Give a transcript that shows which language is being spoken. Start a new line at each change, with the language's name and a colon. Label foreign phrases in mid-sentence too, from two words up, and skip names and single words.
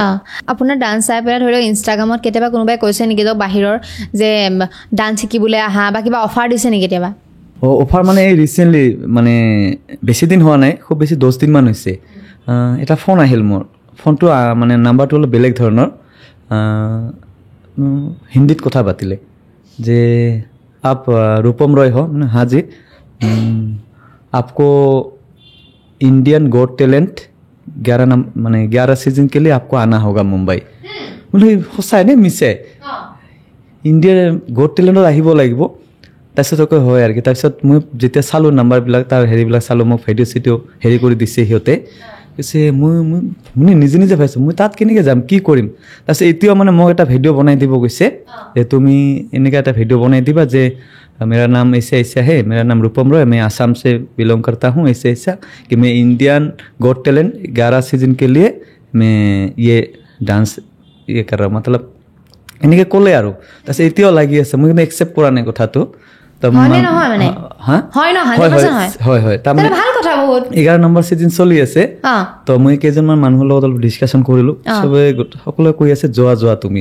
Assamese: আপোনাৰ ডান্স চাই পেলাই ধৰি লওক ইনষ্টাগ্ৰামত কেতিয়াবা কোনোবাই কৈছে নেকি বাহিৰৰ যে ডান্স শিকিবলৈ আহা বা কিবা অফাৰ দিছে নেকি কেতিয়াবা অফাৰ মানে এই ৰিচেণ্টলি মানে বেছি দিন হোৱা নাই খুব বেছি 10 দিনমান হৈছে এটা ফোন আহিল মোৰ ফোনটো মানে নাম্বাৰটো অলপ বেলেগ ধৰণৰ হিন্দীত কথা পাতিলে যে
Hindi: आप रूपम रॉय हो हाँ जी आपको इंडियन गॉट टैलेंट 11 सीजन के लिए आपको आना होगा मुंबई बोले सचाई নে मिसे इंडियन गॉट टैलेंटत
Assamese: আহিব লাগিব তাৰপিছত কৈ হয় আৰু কি তাৰপিছত মই যেতিয়া চালোঁ নাম্বাৰবিলাক তাৰ হেৰিবিলাক চালোঁ মোক ভিডিঅ' চিডিঅ' হেৰি কৰি দিছে সিহঁতে কৈছে মই নিজে ভাবিছোঁ মই তাত কেনেকৈ যাম কি কৰিম তাৰপিছত এতিয়াও মানে মোক এটা ভিডিঅ' বনাই দিব কৈছে যে তুমি এনেকৈ এটা ভিডিঅ' বনাই দিবা যে
Hindi: मेरा नाम ऐसा है मेरा नाम रूपम रॉय मैं आसाम से बिलोंग करता हूँ ऐसा कि मैं इंडियन गॉट टैलेंट 11 सीजन के लिए मैं ये डांस कर रहा हूँ मतलब
Assamese: এনেকৈ ক'লে আৰু তাৰপিছত এতিয়াও লাগি আছে মই কিন্তু একচেপ্ট কৰা নাই কথাটো হয়নে নহয় মানে হা হয় ন হয় 100% হয় হয় হয় তাৰমানে ভাল কথা বহুত 11 নম্বৰ সিজন চলি আছে তো মই কেইজনমান মানুহৰ লগত অলপ ডিছকাশ্যন কৰিলো সবে সকলোৱে কৈ আছে যোৱা যোৱা তুমি